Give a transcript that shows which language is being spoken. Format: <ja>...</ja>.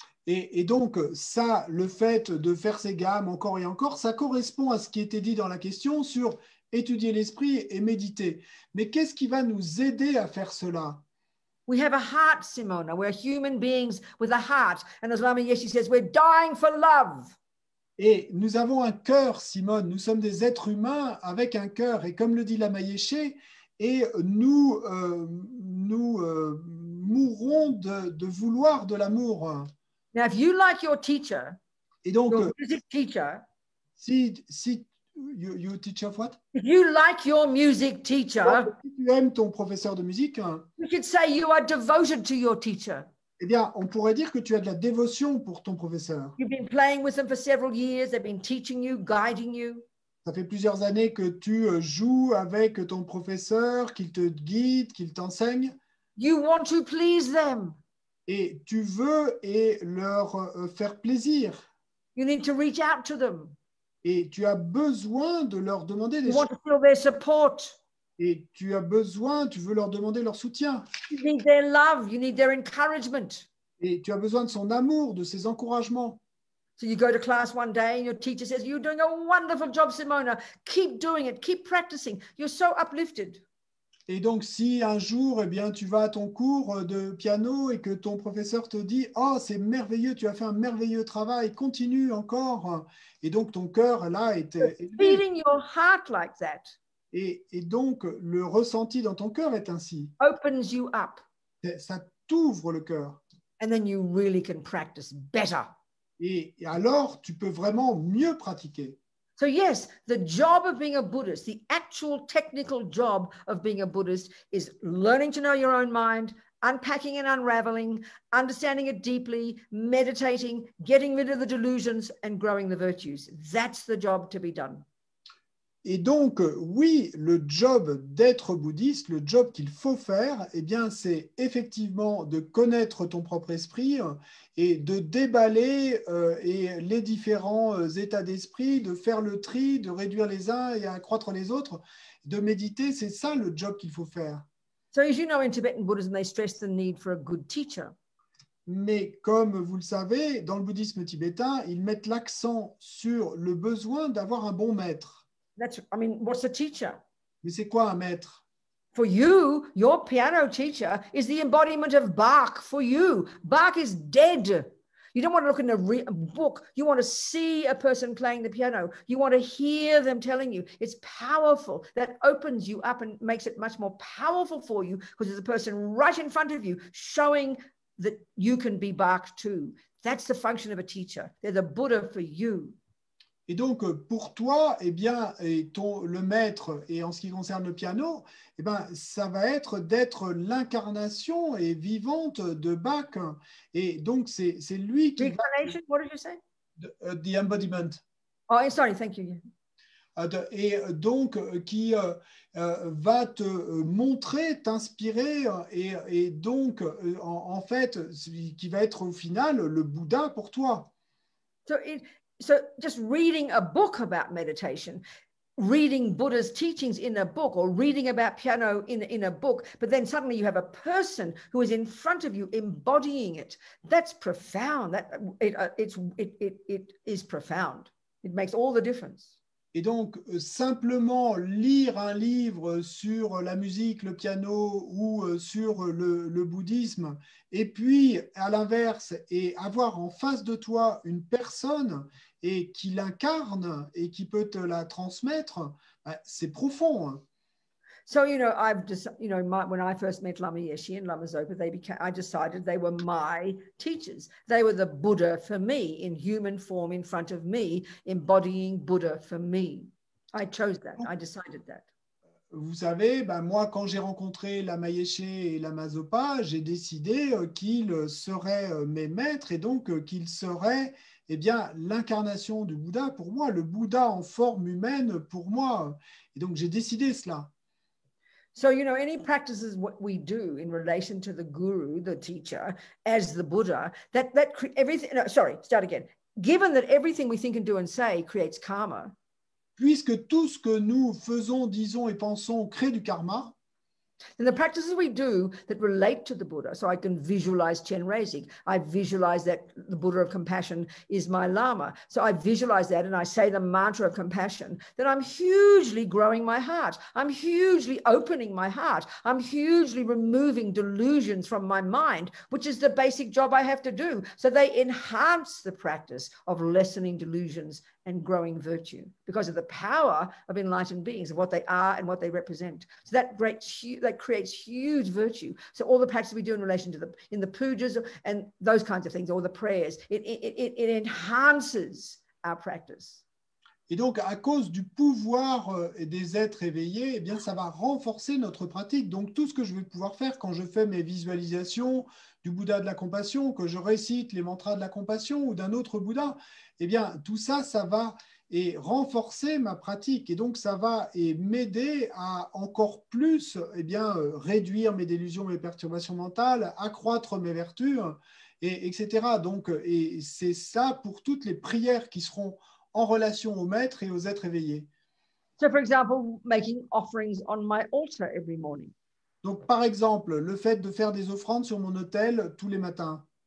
<fr>Et donc, ça, le fait de faire ces gammes encore et encore, ça correspond à ce qui était dit dans la question sur étudier l'esprit et méditer. Mais qu'est-ce qui va nous aider à faire cela?</fr> <en>We have a heart, Simona. We're human beings with a heart. And as Lama Yeshe says, we're dying for love.</en> <fr>Et nous avons un cœur, Simone. Nous sommes des êtres humains avec un cœur. Et comme le dit Lama Yeshe, et nous mourrons de vouloir de l'amour.</fr> <en>Now, if you like your teacher,</en> <fr>et donc,</fr> <en>your music teacher,</en> <fr>si</fr> <en>you teach of what? If you like your music teacher,</en> <fr>si tu aimes ton professeur de musique,</fr> <en>you could say you are devoted to your teacher.</en> <fr>Eh bien, on pourrait dire que tu as de la dévotion pour ton professeur.</fr> <en>You've been playing with them for several years. They've been teaching you, guiding you.</en> <fr>Ça fait plusieurs années que tu joues avec ton professeur, qu'il te guide, qu'il t'enseigne.</fr> <en>You want to please them.</en> <fr>Et tu veux leur faire plaisir.</fr> <en>You need to reach out to them.</en> <fr>Et tu as besoin de leur demander des choses.</fr> <en>You want to feel their support.</en> <fr>Et tu veux leur demander leur soutien.</fr> <en>You need their love, you need their encouragement.</en> <fr>Et tu as besoin de son amour, de ses encouragements.</fr> <en>So you go to class one day and your teacher says, "You're doing a wonderful job, Simona. Keep doing it. Keep practicing. You're so uplifted."</en> <fr>Et donc, si un jour, eh bien, tu vas à ton cours de piano et que ton professeur te dit « Oh, c'est merveilleux, tu as fait un merveilleux travail, continue encore ». Et donc, ton cœur, là, est élevé.</fr> <en>Feeling your heart like that</en> <fr>Et donc, le ressenti dans ton cœur est ainsi.</fr> <en>opens you up.</en> <fr>Ça t'ouvre le cœur.</fr> <en>And then you really can practice better.</en> <fr>Et alors, tu peux vraiment mieux pratiquer.</fr> <en>So yes, the job of being a Buddhist, the actual technical job of being a Buddhist is learning to know your own mind, unpacking and unraveling, understanding it deeply, meditating, getting rid of the delusions and growing the virtues. That's the job to be done.</en> <fr>Et donc, oui, le job d'être bouddhiste, le job qu'il faut faire, eh bien, c'est effectivement de connaître ton propre esprit et de déballer les différents états d'esprit, de faire le tri, de réduire les uns et accroître les autres, de méditer, c'est ça le job qu'il faut faire.</fr> <en>So as you know, in Tibetan Buddhism, they stress the need for a good teacher.</en> <fr>Mais comme vous le savez, dans le bouddhisme tibétain, ils mettent l'accent sur le besoin d'avoir un bon maître.</fr> <en>What's a teacher?</en> <fr>Mais c'est quoi un maître?</fr> <en>For you, your piano teacher is the embodiment of Bach for you. Bach is dead. You don't want to look in a book. You want to see a person playing the piano. You want to hear them telling you. It's powerful. That opens you up and makes it much more powerful for you because there's a person right in front of you showing that you can be Bach too. That's the function of a teacher. They're the Buddha for you.</en> <fr>Et donc, pour toi, eh bien, le maître, et en ce qui concerne le piano, eh bien, ça va être d'être l'incarnation et vivante de Bach. Et donc, c'est lui qui</fr> <en>Reincarnation, what did you say? The embodiment. Oh, sorry, thank you.</en> <fr>Et donc, qui va te montrer, t'inspirer, et donc, en fait, qui va être au final le Bouddha pour toi.</fr> <en>So just reading a book about meditation, reading Buddha's teachings in a book, or reading about piano in a book, but then suddenly you have a person who is in front of you embodying it. That's profound. It is profound. It makes all the difference.</en> <fr>Et donc, simplement lire un livre sur la musique, le piano ou sur le bouddhisme, et puis, à l'inverse, et avoir en face de toi une personne et qui l'incarne et qui peut te la transmettre, c'est profond.</fr> <en>So, I've just, when I first met Lama Yeshe and Lama Zopa, I decided they were my teachers. They were the Buddha for me in human form in front of me, embodying Buddha for me. I chose that. I decided that.</en> <fr>Vous savez, moi, quand j'ai rencontré Lama Yeshe et Lama Zopa, j'ai décidé qu'ils seraient mes maîtres et donc qu'ils seraient, eh bien, l'incarnation du Bouddha pour moi, le Bouddha en forme humaine pour moi. Et donc, j'ai décidé cela.</fr> <en>So, any practices what we do in relation to the guru, the teacher, as the Buddha, everything, no, sorry, start again. Given that everything we think and do and say creates karma.</en> <fr>Puisque tout ce que nous faisons, disons et pensons crée du karma,</fr> <en>then the practices we do that relate to the Buddha, so I can visualize Chenrezig. I visualize that the Buddha of compassion is my Lama. So I visualize that and I say the mantra of compassion, then I'm hugely growing my heart. I'm hugely opening my heart. I'm hugely removing delusions from my mind, which is the basic job I have to do. So they enhance the practice of lessening delusions and growing virtue because of the power of enlightened beings, of what they are and what they represent. So that creates huge virtue. So all the practices we do in relation to in the pujas and those kinds of things, or the prayers, it enhances our practice.</en> <fr>Et donc, à cause du pouvoir des êtres éveillés, eh bien, ça va renforcer notre pratique. Donc, tout ce que je vais pouvoir faire quand je fais mes visualisations du Bouddha de la compassion, que je récite les mantras de la compassion ou d'un autre Bouddha, eh bien, tout ça, ça va renforcer ma pratique. Et donc, ça va m'aider à encore plus réduire mes délusions, mes perturbations mentales, accroître mes vertus, etc. Donc, et c'est ça pour toutes les prières qui seront en relation au maître et aux êtres éveillés.</fr> <en>So, for example, making offerings on my altar every morning.</en> <fr>Donc, par exemple, le fait de faire des offrandes sur mon autel tous les matins.</fr>